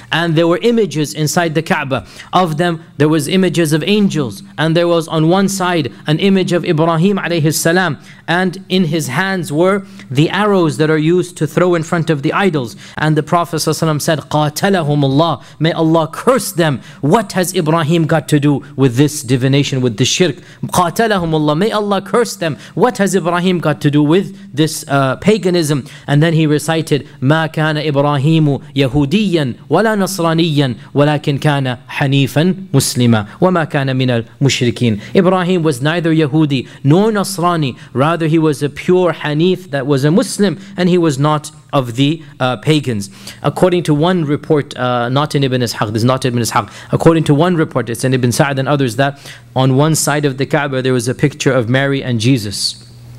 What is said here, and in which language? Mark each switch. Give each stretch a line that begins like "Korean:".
English: And there were images inside the Kaaba. Of them, there was images of angels, and there was on one side an image of Ibrahim alayhi salam, and in his hands were the arrows that are used to throw in front of the idols. And the Prophet ﷺ said,
Arabic: قَاتَلَهُمُ اللَّهِ,
English: may Allah curse them. What has Ibrahim got to do with this divination, with the shirk?
Arabic: قَاتَلَهُمُ اللَّهِ,
English: may Allah curse them. What has Ibrahim got to do with this paganism? And then he recited,
Arabic: مَا كَانَ إِبْرَاهِيمُ يَهُودِيًّا وَلَا نَصْرَانِيًّا وَلَكِنْ كَانَ حَنِيفًا مُسْلِمًا وَمَا كَانَ مِنَ الْمُشْرِكِينَ.
English: Ibrahim was neither Yahudi nor Nasrani, rather he was a pure Hanif, that was a Muslim, and he was not of the pagans. According to one report, not in Ibn Ishaq, this is not Ibn Ishaq, according to one report, it's in Ibn Sa'd and others, that on one side of the Kaaba there was a picture of Mary and Jesus.